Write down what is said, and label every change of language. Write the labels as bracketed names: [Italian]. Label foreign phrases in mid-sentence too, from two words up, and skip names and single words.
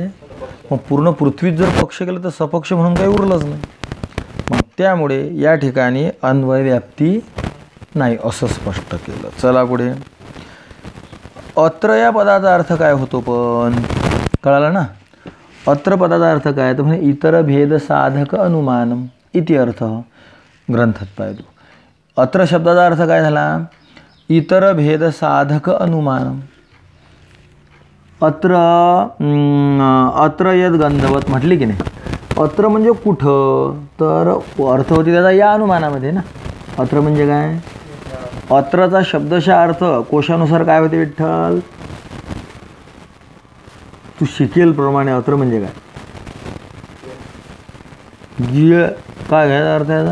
[Marathi] मग पूर्ण पृथ्वीत जर पक्ष केलं तर सपक्ष म्हणून काही उरलंच नाही. मग त्यामुळे या ठिकाणी अन्वय व्याप्ती नाही असं स्पष्ट केलं. चला पुढे. अत्र या पदाचा अर्थ काय होतो पण? कळालं ना. अत्र पदाचा अर्थ काय? तर म्हणजे [Sanskrit] इतर भेद साधक अनुमानम इति अर्थ [Marathi] ग्रंथात पाहिजे. अत्र शब्दाचा अर्थ काय झाला? [Sanskrit] इतर भेद साधक अनुमानम. अत्र अत्र यद गंधवत [Marathi] म्हटली की नाही. अत्र म्हणजे कुठं? तर अर्थ होती त्याचा या अनुमानामध्ये ना. अत्र म्हणजे काय? अत्रचा शब्दशः अर्थ कोशानुसार काय होते विठ्ठल? तू शिकेल प्रमाणे अत्र म्हणजे काय? काय घ्यायचा अर्थ याचा?